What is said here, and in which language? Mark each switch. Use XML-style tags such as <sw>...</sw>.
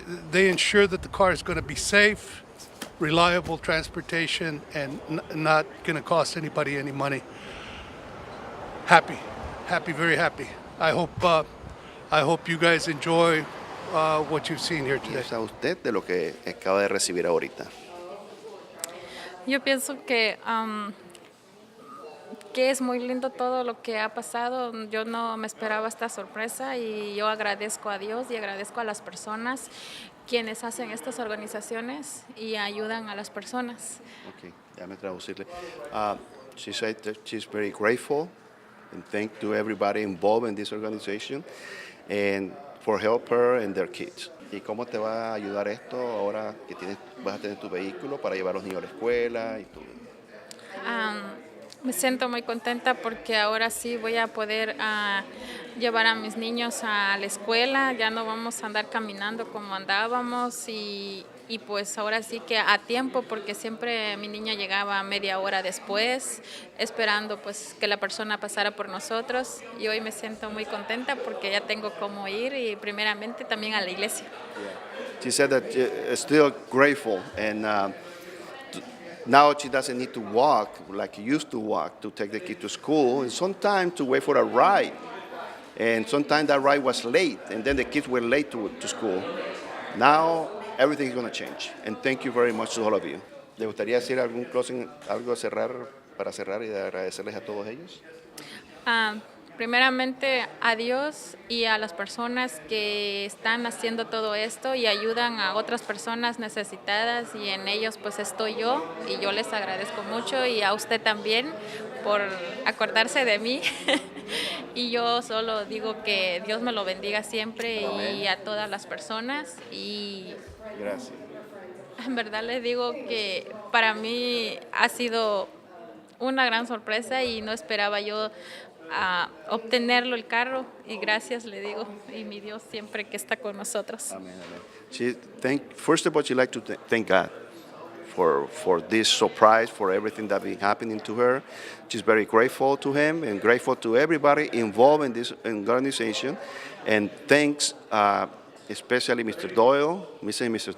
<en>They ensure that the car is going to be safe, reliable transportation, and not going to cost anybody any money. Happy, very happy. I hope you guys enjoy what you've seen here</en> <es>¿Qué</es> <en>today.</en> <es>piensa usted de lo que acaba de recibir ahorita? Yo pienso que es muy lindo todo lo que ha pasado. Yo no me esperaba esta sorpresa y yo agradezco a Dios y agradezco a las personas quienes hacen estas organizaciones y ayudan a las personas. Okay, déjame traducirle.</es> <en>She said that she's very grateful and thank to everybody involved in this organization and for help her and their kids.</en> <es>¿Y cómo te va a ayudar esto ahora que vas a tener tu vehículo para llevar a los niños a la escuela y todo? Me siento muy contenta porque ahora sí voy a poder llevar a mis niños a la escuela. Ya no vamos a andar caminando como andábamos y pues ahora sí que a tiempo, porque siempre mi niña llegaba media hora después esperando pues que la persona pasara por nosotros, y hoy me siento muy contenta porque ya tengo cómo ir y primeramente también a la iglesia.</es> <en>She said that still grateful and now she doesn't need to walk like she used to walk to take the kid to school, and sometimes to wait for a ride. And sometimes that ride was late, and then the kids were late to school. Now everything is going to change. And thank you very much to all of you.</en> <es>¿Le gustaría decir algún closing, algo para cerrar y de agradecerles a todos ellos? Primeramente a Dios y a las personas que están haciendo todo esto y ayudan a otras personas necesitadas, y en ellos pues estoy yo, y yo les agradezco mucho, y a usted también por acordarse de mí. Y yo solo digo que Dios me lo bendiga siempre. Amén. Y a todas las personas. Y gracias. En verdad les digo que para mí ha sido una gran sorpresa y no esperaba yo obtenerlo el carro, y gracias le digo, y mi Dios siempre que está con nosotros.</es> <en>Amen, amen. First of all, she'd like to thank God for this surprise, for everything that been happening to her. She's very grateful to him and grateful to everybody involved in this organization. And thanks especially Mr. Doyle, Mrs. and Mrs.</en>